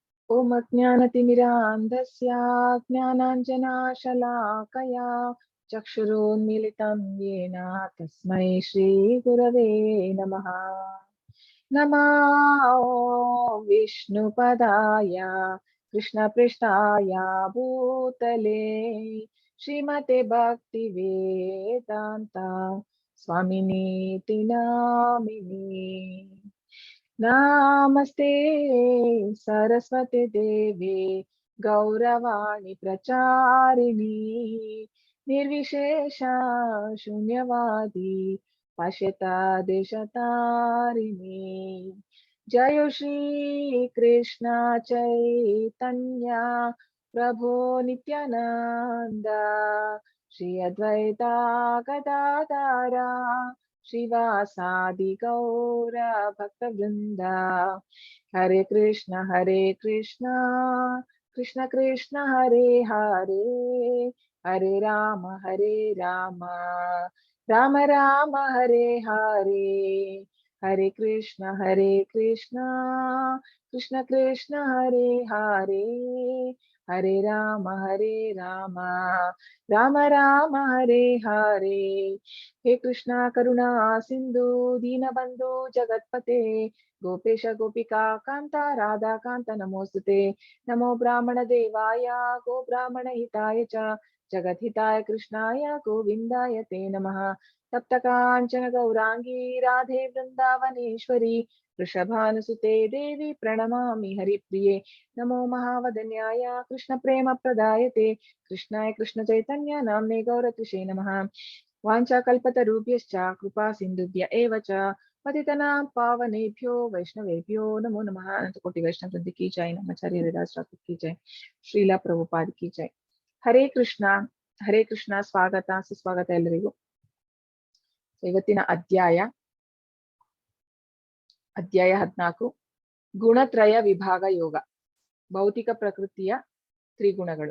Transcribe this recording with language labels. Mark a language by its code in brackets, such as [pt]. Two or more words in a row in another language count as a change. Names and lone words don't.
[sa] ಓಂ ಅಜ್ಞಾನತಿಮಿರಾಂಧಸ್ಯ ಜ್ಞಾನಾಂಜನಾಶಲಾಕಯಾ ಚಕ್ಷುರುನ್ಮಿಲಿತಂ ಯೇನ ತಸ್ಮೈ ಶ್ರೀ ಗುರವೇ ನಮಃ. ನಮೋ ವಿಷ್ಣುಪದಾಯ ಕೃಷ್ಣಪೃಷ್ಠಾಯ ಭೂತಲೇ ಶ್ರೀಮತೆ ಭಕ್ತಿವೇದಾಂತ ಸ್ವಾಮಿನೇತಿ ನಾಮಿನೇ. ನಮಸ್ತೆ ಸರಸ್ವತಿ ದೇವಿ ಗೌರವಾಣಿ ಪ್ರಚಾರಿಣಿ ನಿರ್ವಿಶೇಷ ಶೂನ್ಯವಾದಿ ಪಶ್ಯತ ದೇಶತಾರಿಣಿ. ಜಯ ಶ್ರೀ ಕೃಷ್ಣ ಚೈತನ್ಯ ಪ್ರಭೋ ನಿತ್ಯಾನಂದ ಶ್ರೀ ಅದ್ವೈತ ಗದಾಧರ ಶ್ರೀವಾಸಾದಿ ಗೌರ ಭಕ್ತ ವೃಂದ. ಹರೇ ಕೃಷ್ಣ ಕೃಷ್ಣ ಕೃಷ್ಣ ಹರೇ ಹರೇ, ಹರೇ ರಾಮ ರಾಮ ರಾಮ ಹರೇ ಹರೇ. ಹರೇ ಕೃಷ್ಣ ಕೃಷ್ಣ ಕೃಷ್ಣ ಹರೇ ಹರೇ, ಹರೇ ರಾಮ ರಾಮ ಹರೇ ಹರೇ. ಹೇ ಕೃಷ್ಣ ಕರುಣಾ ಸಿಂಧು ದೀನಬಂಧು ಜಗತ್ಪತೆ ಗೋಪೇಶ ಗೋಪಿಕಾ ಕಾಂತ ರಾಧಾ ಕಾಂತ ನಮೋಸ್ತುತೆ. ನಮೋ ಬ್ರಾಹ್ಮಣ ದೇವಾಯ ಗೋ ಬ್ರಾಹ್ಮಣ ಹಿತಾಯ ಚ ಜಗದ್ಹಿತಾಯ ಕೃಷ್ಣಾಯ ಗೋವಿಂದಾಯ ತೇ ನಮಃ. ತಪ್ತ ಕಾಂಚನ ಗೌರಾಂಗಿ ರಾಧೆ ವೃಂದಾವನೇಶ್ವರಿ ವೃಷಭಾನುಸುತೆ ದೇವಿ ಪ್ರಣಮಾಮಿ ಹರಿಪ್ರಿಯೆ. ನಮೋ ಮಹಾವದನ್ಯಾಯ ಕೃಷ್ಣ ಪ್ರೇಮ ಪ್ರದಾಯತೆ ಕೃಷ್ಣಾಯ ಕೃಷ್ಣ ಚೈತನ್ಯ ನಾಮ್ನೇ ಗೌರತಿಷೇ ನಮಃ. ವಾಂಛಾಕಲ್ಪತರುಭ್ಯಶ್ಚ ಕೃಪಾ ಸಿಂಧುಭ್ಯ ಏವ ಚ ಪತಿತನಾಂ ಪಾವನೇಭ್ಯೋ ವೈಷ್ಣವೇಭ್ಯೋ ನಮೋ ನಮಃ. [hi] अनंतकोटि वैष्णव वृंद की जय. नामाचार्य हरिदास ठाकुर की जय. श्रीला प्रभुपाद की जय. [kn] ಹರೇ ಕೃಷ್ಣ. ಸ್ವಾಗತ ಸುಸ್ವಾಗತ ಎಲ್ಲರಿಗೂ. ಇವತ್ತಿನ ಅಧ್ಯಾಯ 14 ಗುಣತ್ರಯ ವಿಭಾಗ ಯೋಗ, ಭೌತಿಕ ಪ್ರಕೃತಿಯ ತ್ರಿಗುಣಗಳು.